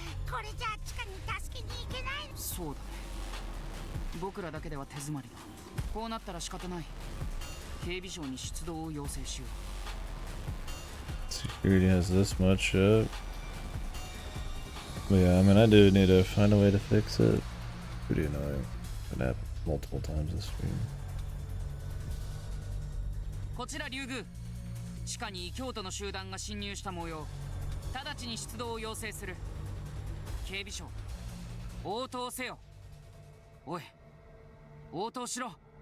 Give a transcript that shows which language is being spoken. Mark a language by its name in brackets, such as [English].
[Japanese] これじゃ地下に助けに行けない。そうだね。僕らだけでは手詰まりだ。こうなったら仕方ない。警備省に出動を要請しよう。 [English] Security has this much shit. But yeah, I mean, I do need to find a way to fix it. Pretty annoying. It happened multiple times this stream. [Japanese] こちら竜宮。地下に異教徒の集団が侵入した模様。直ちに出動を要請する。警備省、応答せよ。おい、応答しろ。